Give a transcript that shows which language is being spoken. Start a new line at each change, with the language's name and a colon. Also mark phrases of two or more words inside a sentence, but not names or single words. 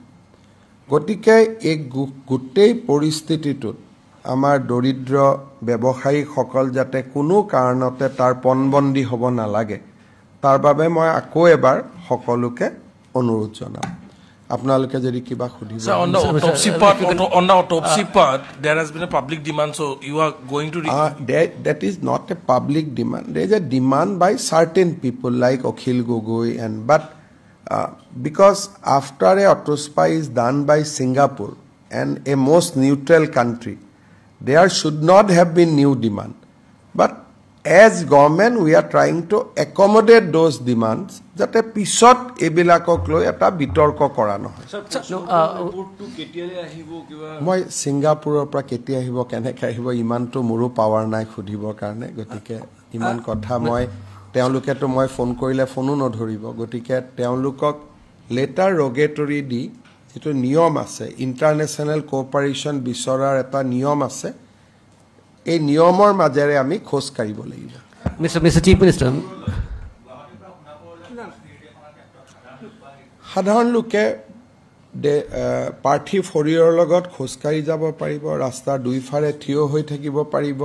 Assamese: গতিকে এই গোটেই পৰিস্থিতিটোত আমাৰ দৰিদ্ৰ ব্যৱসায়ীসকল যাতে কোনো কাৰণতে তাৰ পণবন্দী হ'ব নালাগে, তাৰ বাবে মই আকৌ এবাৰ সকলোকে অনুৰোধ জনাম। আপোনালোকে যদি কিবা সুধিব।
English: Sir, on the autopsy part, there has been a public demand, so you are going to... That is not a public demand. There is a demand by certain people like Akhil Gogoi, but because after a autopsy is done by Singapore and a most neutral country, there should not have been new demand. But as government, we are trying to accommodate those demands that
Assamese: আ পিছত এইবিলাকক লৈ এটা বিতৰ্ক কৰা নহয়. মই Singapore পৰা কেতিয়া আহিব কেনেকৈ আহিব ইমান তো মোৰ power নাই খুদিবোৰ কাৰণে গতিকে ইমান কথা মই তেওঁলোকক তো মই phone কৰিলে phone ন ধৰিব গতিকে তেওঁলোকক
English: letter rogatory
Assamese: দি যিটো নিয়ম আছে
English: international cooperation
Assamese: বিচাৰৰ এটা নিয়ম আছে এই নিয়মৰ মাজেৰে আমি খোজ কাঢ়িব লাগিব।
English: Mr. Chief Minister,
Assamese: সাধাৰণ লোকে পাৰ্থী ফৰিয়ৰ লগত খোজ কাঢ়ি যাব পাৰিব, ৰাস্তাৰ দুইফাৰে থিয় হৈ থাকিব পাৰিব।